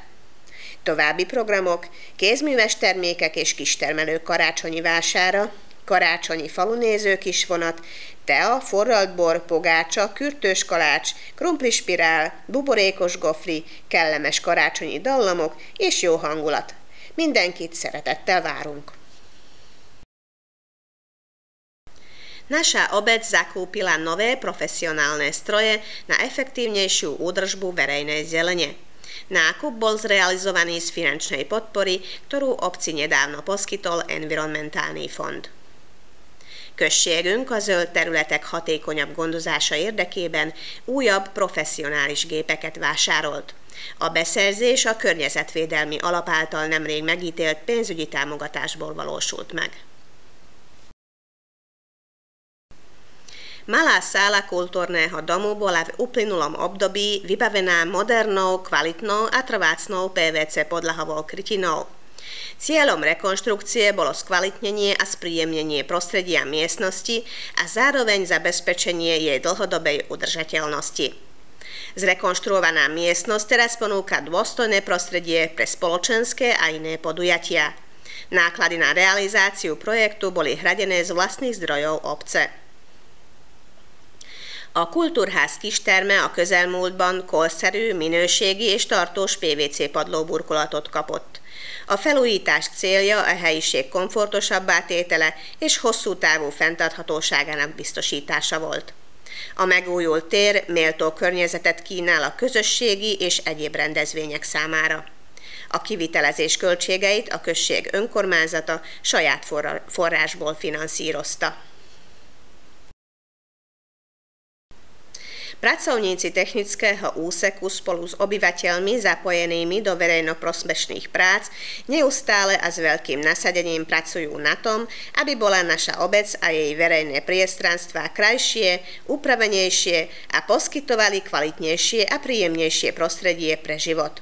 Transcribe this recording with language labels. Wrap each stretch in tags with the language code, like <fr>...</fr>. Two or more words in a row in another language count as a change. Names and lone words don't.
<hu>További programok: kézműves termékek és kistermelők karácsonyi vására, karácsonyi falunéző kisvonat, tea, forralt bor, pogácsa, kürtős kalács, krumplispirál, buborékos gofri, kellemes karácsonyi dallamok és jó hangulat. Mindenkit szeretettel várunk!</hu> <sk>Naša obec zakúpila nové profesionálne stroje na efektívnejšiu údržbu verejnej zelene. Nákup bol zrealizovaný z finančnej podpory, ktorú obci nedávno poskytol Environmentálny fond.</sk> <hu>Községünk a zöld területek hatékonyabb gondozása érdekében újabb professzionális gépeket vásárolt. A beszerzés a Környezetvédelmi Alap által nemrég megítélt pénzügyi támogatásból valósult meg.</hu> <sk>Malá sála kultúrneho domu bola v uplynulom období vybavená modernou, kvalitnou a trvácnou PVC podlahovou krytinou. Cieľom rekonštrukcie bolo skvalitnenie a spríjemnenie prostredia miestnosti a zároveň zabezpečenie jej dlhodobej udržateľnosti. Zrekonštruovaná miestnosť teraz ponúka dôstojné prostredie pre spoločenské a iné podujatia. Náklady na realizáciu projektu boli hradené z vlastných zdrojov obce.</sk> <hu>A Kultúrház kisterme a közelmúltban korszerű, minőségi és tartós PVC padlóburkolatot kapott. A felújítás célja a helyiség komfortosabbá tétele és hosszú távú fenntarthatóságának biztosítása volt. A megújult tér méltó környezetet kínál a közösségi és egyéb rendezvények számára. A kivitelezés költségeit a község önkormányzata saját forrásból finanszírozta.</hu> <sk>Pracovníci technického úseku spolu s obyvateľmi zapojenými do verejnoprospešných prác neustále a s veľkým nasadením pracujú na tom, aby bola naša obec a jej verejné priestranstvá krajšie, upravenejšie a poskytovali kvalitnejšie a príjemnejšie prostredie pre život.</sk>